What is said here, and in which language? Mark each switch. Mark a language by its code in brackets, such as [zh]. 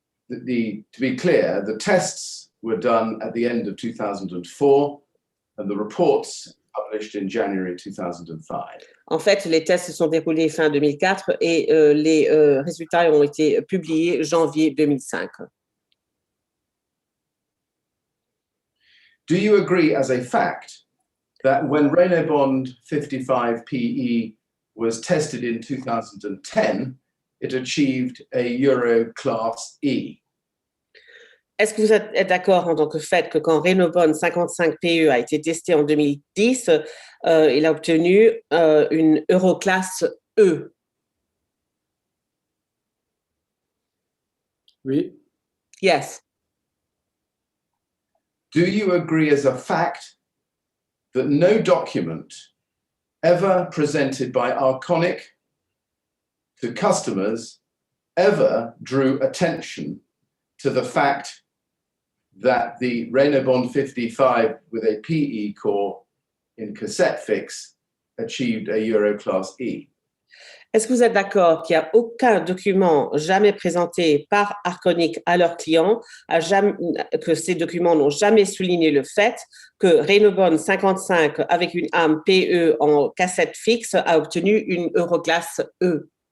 [en] To be clear, the tests were done at the end of 2004 and the reports published in January 2005. [fr] En fait, les tests se sont déroulés fin 2004 et les résultats ont été publiés janvier 2005. [en] Do you agree as a fact that when Reynobond 55 PE was tested in 2010, it achieved a Euro Class E? [fr] Est-ce que vous êtes d'accord en tant que fait que quand Reynobond 55 PE a été testé en 2010, il a obtenu une Euroclass E? Oui. [en] Yes. Do you agree as a fact that no document ever presented by Arconic to customers ever drew attention to the fact that the Reynobond 55 with a PE core in cassette fix achieved a Euro Class E? [fr] Est-ce que vous êtes d'accord qu'il n'y a aucun document jamais présenté par Arconic à leurs clients, que ces documents n'ont jamais souligné le fait que Reynobond 55 avec une arme PE en cassette fixe a obtenu une Euroclass E?